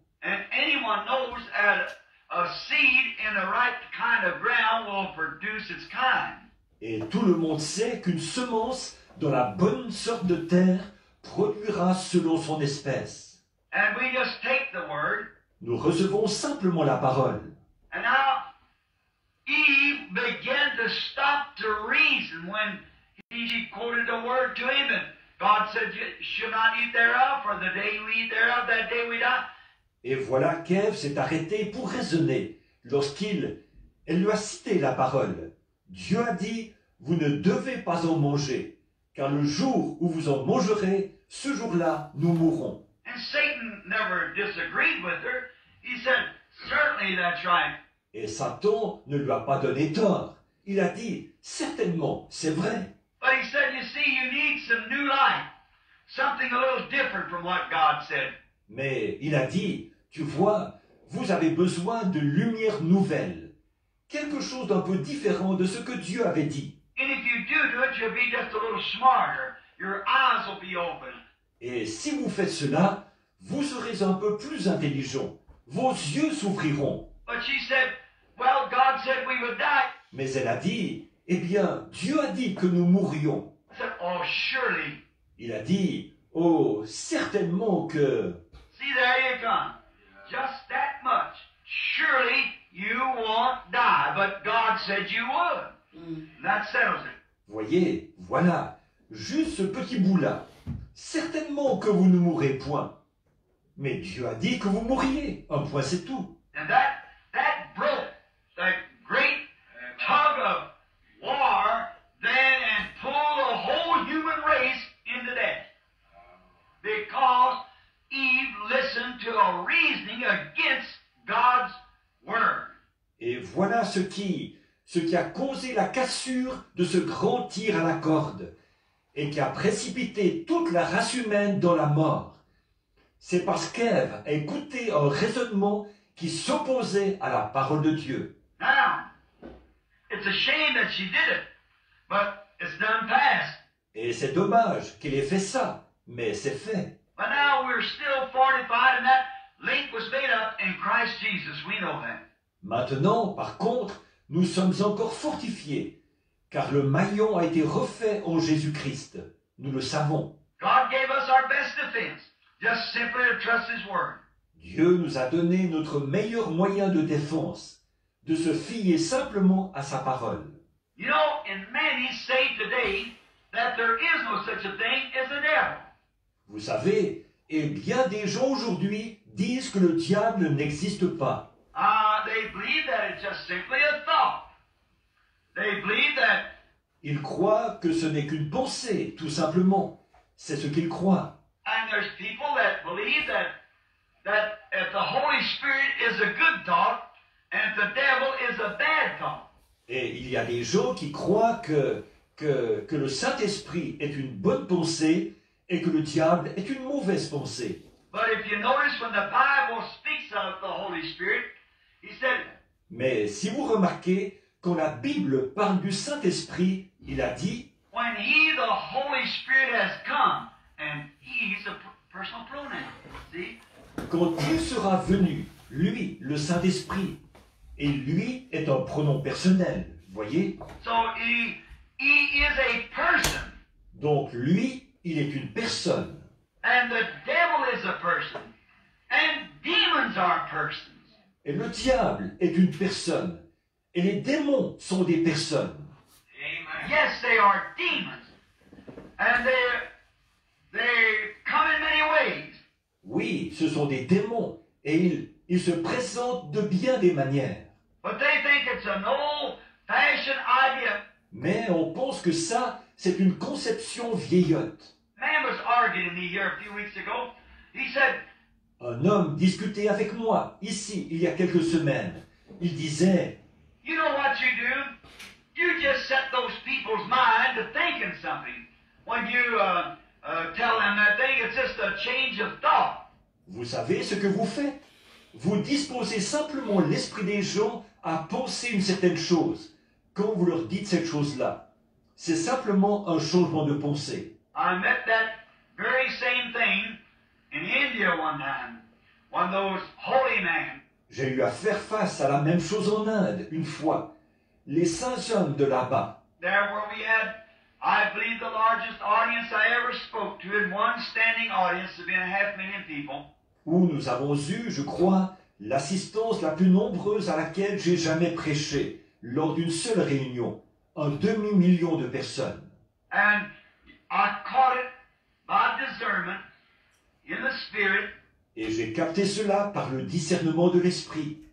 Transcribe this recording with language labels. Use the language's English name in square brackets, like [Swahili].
[English] and anyone knows that a seed in the right kind of ground will produce its kind. [French] Et tout le monde sait qu'une semence dans la bonne sorte de terre produira selon son espèce. [English] And we just take the Word, [French] Nous recevons simplement la parole. [English] and now Eve began to stop to reason feast, and when she quoted the word to him, and God said, "You shall not eat thereof, for the day you eat thereof, that day we die." [French] Et voilà qu'Ève s'est arrêtée pour raisonner elle lui a cité la parole. Dieu a dit, vous ne devez pas en manger, car le jour où vous en mangerez, ce jour-là, nous mourrons. [English] And Satan never disagreed with her. He said, "Certainly that's right." [French] Et Satan ne lui a pas donné tort. Il a dit, certainement, c'est vrai. [English] But he said, "You see, you need some new light, something a little different from what God said." [French] Mais il a dit, tu vois, vous avez besoin de lumière nouvelle, quelque chose d'un peu différent de ce que Dieu avait dit. [English] And if you do it, you'll be just a little smarter. Your eyes will be open. [French] Et si vous faites cela, vous serez un peu plus intelligent. Vos yeux s'ouvriront. [English] But she said, "Well, God said we would die." [French] Mais elle a dit, eh bien, Dieu a dit que nous mourrions. [English] I said, "Oh, surely." [French] Il a dit, oh, certainement que... [English] See, there you come. Just that much. Surely you won't die, but God said you would. And that settles it. [French] Voyez, voilà, juste ce petit bout-là. Certainement que vous ne mourrez point. Mais Dieu a dit que vous mourriez. Un point, c'est tout. [English] And that broke that great tug of war then and pulled the whole human race into death. Because Eve listened to a reasoning against God's word. [French] Et voilà ce qui a causé la cassure de ce grand tir à la corde et qui a précipité toute la race humaine dans la mort. C'est parce qu'Ève a écouté un raisonnement qui s'opposait à la parole de Dieu. [English] Now, it's a shame that she did it, but it's done past. [French] Et c'est dommage qu'elle ait fait ça, mais c'est fait. [English] But now we're still fortified, and that link was made up in Christ Jesus. We know that. [French] Maintenant, par contre, nous sommes encore fortifiés, car le maillon a été refait en Jésus-Christ. Nous le savons. [English] God gave us our best defense, just simply to trust His word. [French] Dieu nous a donné notre meilleur moyen de défense, de se fier simplement à sa parole. [English] You know, and many say today that there is no such a thing as a devil. [French] Vous savez, et bien des gens aujourd'hui disent que le diable n'existe pas. [English] They believe that it's just simply a thought. They believe that [French] Ils croient que ce n'est qu'une pensée, tout simplement. C'est ce qu'ils croient. [English] and there's people that believe that if the Holy Spirit is a good thought and if the devil is a bad thought. [French] Et il y a des gens qui croient que le Saint-Esprit est une bonne pensée et que le diable est une mauvaise pensée. [English] But if you notice when the Bible speaks of the Holy Spirit, he said, [French] Mais si vous remarquez, quand la Bible parle du Saint-Esprit, il a dit, [English] when He, the Holy Spirit, has come, and He's a personal pronoun. See? [French] quand il sera venu, lui, le Saint-Esprit, et lui est un pronom personnel, voyez? [English] So He is a person, [French] Donc lui, il est une personne. [English] and the devil is a person, and demons are persons. [French] Et le diable est une personne. Et les démons sont des personnes. [English] Yes, they are demons, and they come in many ways. [French] Oui, ce sont des démons. Et ils se présentent de bien des manières. [English] But they think it's an old-fashioned idea. [French] Mais on pense que ça, c'est une conception vieillotte. [English] Man was arguing with me here a few weeks ago. He said, [French] Un homme discutait avec moi, ici, il y a quelques semaines. Il disait, [English] "You know what you do? You just set those people's mind to thinking something. When you tell them that thing, it's just a change of thought." [French] vous savez ce que vous faites? Vous disposez simplement l'esprit des gens à penser une certaine chose quand vous leur dites cette chose-là. C'est simplement un changement de pensée. [English] I met that very same thing in India one time. One of those holy men. [French] J'ai eu à faire face à la même chose en Inde, une fois. Les saints hommes de là-bas, [English] There where we had, I believe, the largest audience I ever spoke to, in one standing audience of being 500,000 people. [French] où nous avons eu, je crois, l'assistance la plus nombreuse à laquelle j'ai jamais prêché, lors d'une seule réunion. un demi-million de personnes. [English] And I caught it by discernment in the Spirit, [French] Et j'ai capté cela par le discernement de l'esprit.